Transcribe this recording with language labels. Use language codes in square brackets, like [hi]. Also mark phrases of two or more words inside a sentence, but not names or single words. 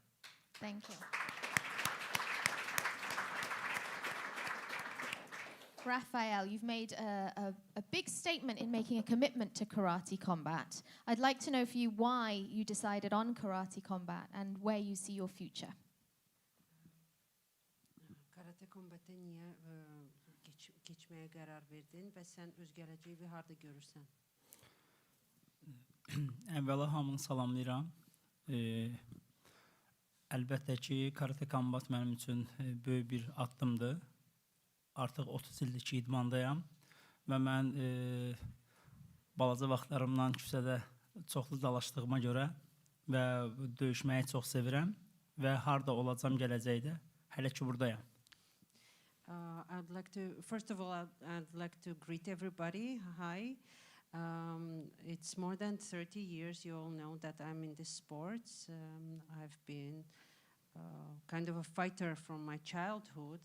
[en] Thank you. Rafael, you've made a big statement in making a commitment to karate combat. I'd like to know for you why you decided on karate combat and where you see your future. [az] Karate kombatə niyə geçməyə qərar verdin və sən öz gələcəyi harda görürsən? Əvvəla hamını salamlayıram. Əlbəttə ki, karate kombat mənim üçün böyük bir addımdır. Artıq 30 ildir ki, idmandayam və mən balaca vaxtlarımdan küçədə çoxlu dalaşdığıma görə və döyüşməyi çox sevirəm və harda olacam gələcəkdə, hələ ki buradayam. [en] I'd like to, first of all, I'd like to greet everybody. Hi. It's more than 30 years, you all know that I'm in this sports. I've been kind of a fighter from my childhood.